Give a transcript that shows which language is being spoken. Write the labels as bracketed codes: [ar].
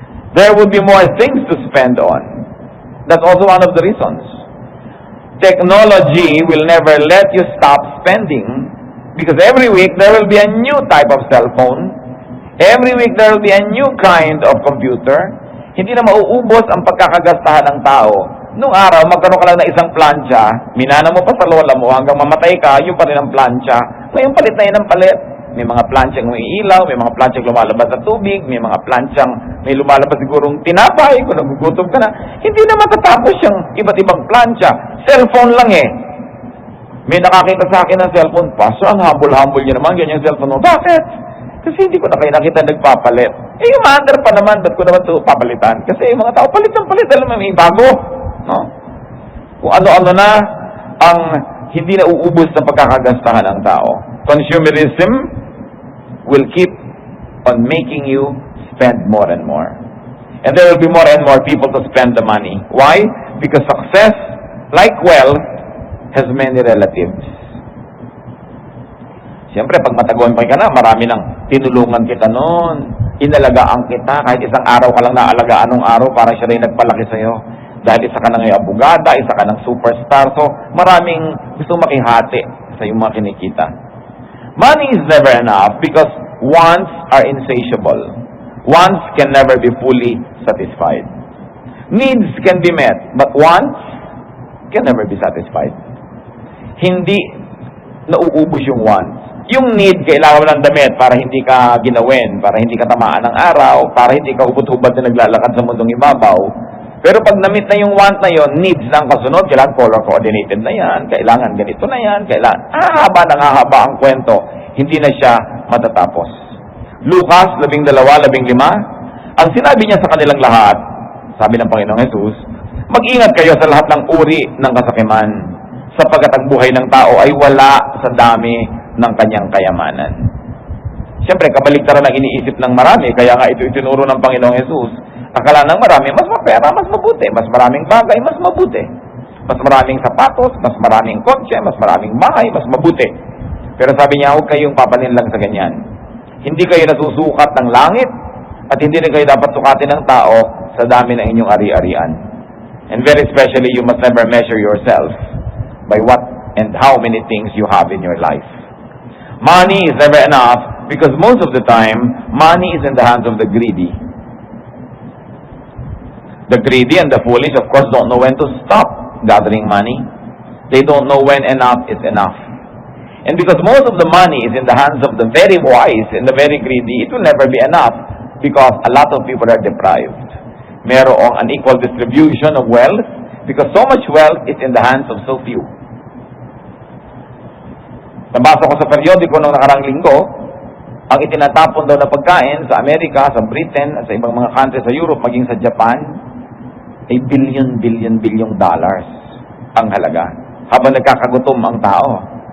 [en] There will be more things to spend on. That's also one of the reasons. Technology will never let you stop spending because every week there will be a new type of cell phone. Every week there will be a new kind of computer. [tl] Hindi na mauubos ang pagkakagastahan ng tao. Noong araw, magkaroon ka lang ng isang plancha, minana mo pa sa lola mo hanggang mamatay ka, yung pa rin ang plancha. Ngayon palit na yun ang palit. May mga planchang umiilaw, may mga planchang lumalabas sa tubig, may mga planchang may lumalabas sigurong tinapay kung nagugutom ka na. Hindi na matatapos yung iba't ibang plancha. Cellphone lang eh. May nakakita sa akin ng cellphone, Pastor, ang humble-humble niya naman, ganyan cellphone mo. Bakit? Kasi hindi ko na kayo nakita nagpapalit. Eh, yung mother pa naman, ba't ko naman ito papalitan? Kasi yung mga tao, palit ng palit, alam mo, may bago. No? Kung ano-ano na ang hindi na uubos ng pagkakagastahan ng tao. [en] Consumerism will keep on making you spend more and more. And there will be more and more people to spend the money. Why? Because success, like wealth, has many relatives. [tl] Siyempre, pag matagumpay ka na, marami nang tinulungan kita noon. Inalagaan kita. Kahit isang araw ka lang naalagaan nung araw, parang siya rin nagpalaki sa'yo. Dahil isa ka na ngayon abogada, isa ka ng superstar. So, maraming gusto makihati sa iyong mga kinikita. [en] Money is never enough because wants are insatiable. Wants can never be fully satisfied. Needs can be met, but wants can never be satisfied. [tl] Hindi nauubos yung wants. Yung need, kailangan mo ng damit para hindi ka ginawin, para hindi ka tamaan ng araw, para hindi ka hubad-hubad na naglalakad sa mundong ibabaw. Pero pag na-meet na yung want na yon, needs lang kasunod, kailangan color coordinated na yan, kailangan ganito na yan, kailangan, hahaba ang kwento, hindi na siya matatapos. Lucas 12:15, ang sinabi niya sa kanilang lahat, sabi ng Panginoong Jesus, mag-ingat kayo sa lahat ng uri ng kasakiman, sapagkat ang buhay ng tao ay wala sa dami ng kanyang kayamanan. Siyempre, kabaligtaran ang iniisip ng marami, kaya nga ito itinuro ng Panginoong Jesus. Akala ng marami, mas mapera, mas mabuti. Mas maraming bagay, mas mabuti. Mas maraming sapatos, mas maraming kotse, mas maraming bahay, mas mabuti. Pero sabi niya, huwag kayong papanin lang sa ganyan. Hindi kayo nasusukat ng langit at hindi rin kayo dapat sukatin ng tao sa dami ng inyong ari-arian. [en] And very especially, you must never measure yourself by what and how many things you have in your life. Money is never enough because most of the time, money is in the hands of the greedy. The greedy and the foolish, of course, don't know when to stop gathering money. They don't know when enough is enough. And because most of the money is in the hands of the very wise and the very greedy, it will never be enough because a lot of people are deprived. Merong unequal distribution of wealth because so much wealth is in the hands of so few. [tl] Nabasa ko sa periodiko noong nakarang linggo, ang itinatapon daw na pagkain sa Amerika, sa Britain, at sa ibang mga country sa Europe, maging sa Japan, ay billion dollars ang halaga habang nagkakagutom ang tao.